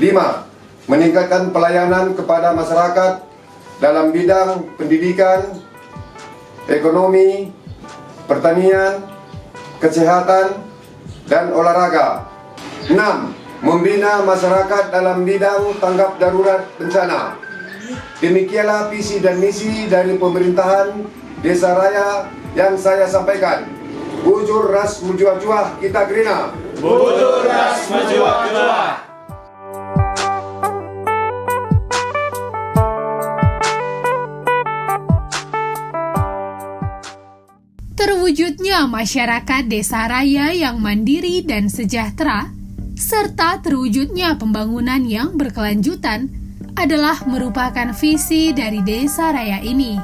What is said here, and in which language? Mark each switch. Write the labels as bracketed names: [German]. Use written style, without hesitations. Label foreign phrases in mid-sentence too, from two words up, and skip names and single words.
[Indonesian] Meningkatkan pelayanan kepada masyarakat dalam bidang pendidikan, ekonomi, pertanian, kesehatan, dan olahraga. 6. Membina masyarakat dalam bidang tanggap darurat bencana. Demikianlah visi dan misi dari pemerintahan Desa Raya yang saya sampaikan. [Batak Karo] Bujur ras menjua-jua kita gerina. Bujur ras menjua-jua. [Indonesian] Terwujudnya masyarakat Desa Raya yang mandiri dan sejahtera, serta terwujudnya pembangunan yang berkelanjutan adalah merupakan visi dari Desa Raya ini.